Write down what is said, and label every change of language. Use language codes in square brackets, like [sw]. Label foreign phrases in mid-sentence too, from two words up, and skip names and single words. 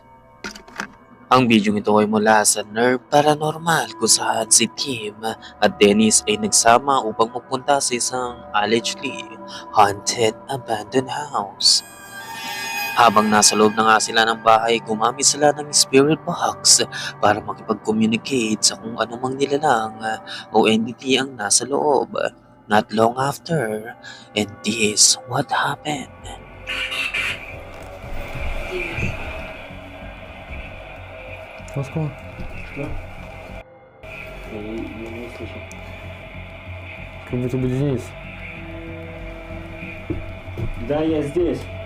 [tl] Ang video ito ay mula sa Nerve Paranormal kung saan si Kim at Dennis ay nagsama upang magpunta sa isang [en] allegedly haunted abandoned house. [tl] Habang nasa loob na nga sila ng bahay, gumamit sila ng [en] spirit box [tl] para makipag-communicate sa kung anumang nilalang o entity ang nasa loob. [en] Not long after, and this what happened. [ru] Москва. Да? Я не слышал. Как будто бы Денис. Да, я здесь.